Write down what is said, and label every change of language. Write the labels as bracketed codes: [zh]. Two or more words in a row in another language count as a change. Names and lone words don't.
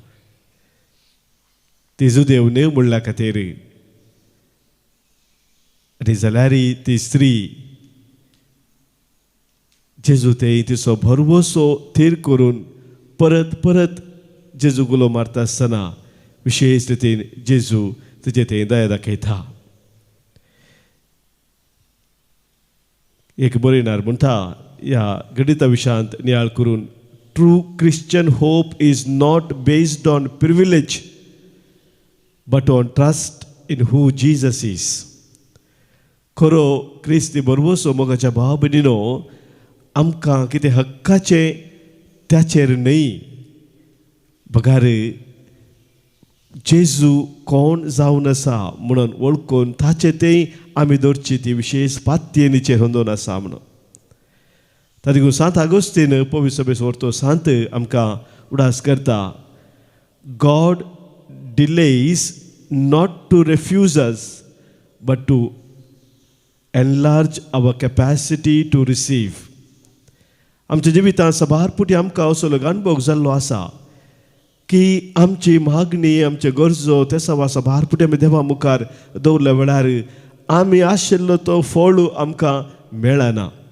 [kok] तेजो देव न्हय म्हणल्या खातीर आनी जाल्यार ती स्त्री जेजू ते तिचो भरवसो थीर करून परत परत जेजू गुलो मारता आसतना विशेष रितीन जेजू तिचे ते दया दाखयता. एक बरयणार म्हणटा ह्या गणिता विशयांत नियाळ करून [en] true Christian hope is not based on privilege but on trust in who Jesus is. [kok] खरो क्रिस्ती बरोबर मोगाच्या भाव भयणीनो, आमकां कितें हक्काचे त्याचेर न्हय, बगार जेजू कोण जावन आसा म्हणून वळखून ताचे तें आमी दवरची ती विशेष पातयेनीचेर होंदोन आसा म्हणून. ताका सांत आगोस्तीन पवित्र सभेस व्हरतो सांत आमकां उडास करता, [en] God delays not to refuse us but to enlarge our capacity to receive. [kok] आमच्या जिवितांत सबारपुटी आमकां असो अनुभव जाल्लो आसा की आमची मागणी, आमचे गरजो ते सबारपुटी आमी देवा मुखार दवरल्या वेळार आमी आशिल्लो तो फळ आमकां मेळना.